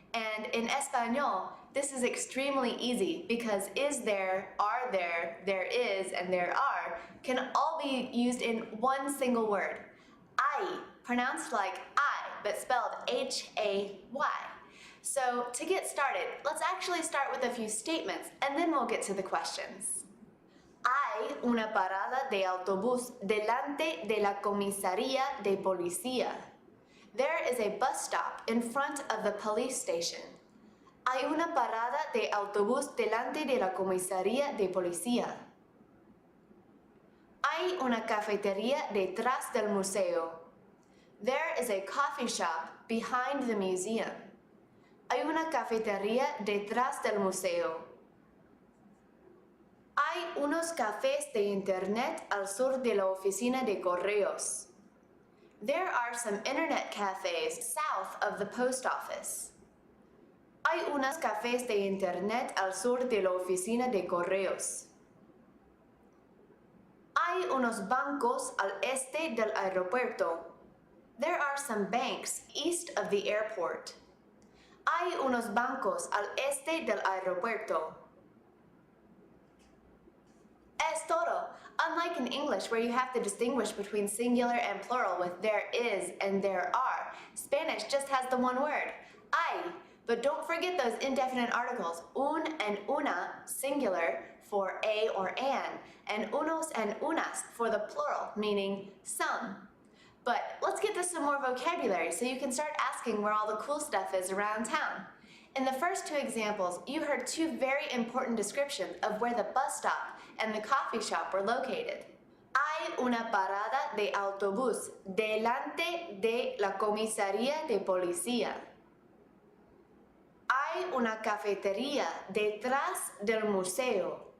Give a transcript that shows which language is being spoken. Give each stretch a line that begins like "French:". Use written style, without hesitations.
English: And in Espanol, this is extremely easy because is there, are there, there is, and there are can all be used in one single word. Hay, pronounced like I, but spelled H-A-Y. So to get started, let's actually start with a few statements and then we'll get to the questions.
Spanish: Hay una parada de autobús delante de la comisaría de policía.
English: There is a bus stop in front of the police station.
Spanish: Hay una parada de autobús delante de la comisaría de policía. Hay una cafetería detrás del museo.
English: There is a coffee shop behind the museum.
Spanish: Hay una cafetería detrás del museo. Hay unos cafés de internet al sur de la oficina de correos.
English: There are some internet cafes south of the post office.
Spanish: Hay unos cafés de internet al sur de la oficina de correos. Hay unos bancos al este del aeropuerto.
English: There are some banks east of the airport.
Spanish: Hay unos bancos al este del aeropuerto. Es todo.
English: Unlike in English, where you have to distinguish between singular and plural with there is and there are, Spanish just has the one word, hay. But don't forget those indefinite articles, un and una, singular, for a or an, and unos and unas for the plural, meaning some. But let's get to some more vocabulary so you can start asking where all the cool stuff is around town. In the first two examples, you heard two very important descriptions of where the bus stop and the coffee shop were located.
Spanish: Hay una parada de autobús delante de la comisaría de policía. Hay una cafetería detrás del museo.